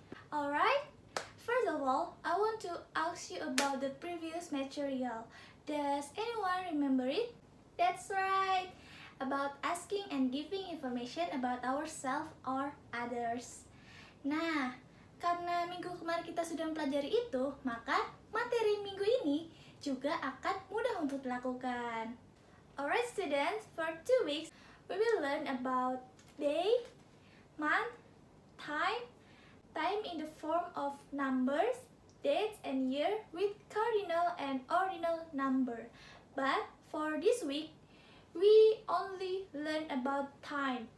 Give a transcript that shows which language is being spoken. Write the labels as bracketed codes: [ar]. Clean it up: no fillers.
[en] Alright, first of all, I want to ask you about the previous material. Does anyone remember it? That's right, about asking and giving information about ourselves or others. [id] Nah, karena minggu kemarin kita sudah mempelajari itu, maka materi minggu ini juga akan mudah untuk dilakukan. [en] Alright students, for 2 weeks, we will learn about day, month, time in the form of numbers, dates, and year with cardinal and ordinal number. But for this week, we only learn about time.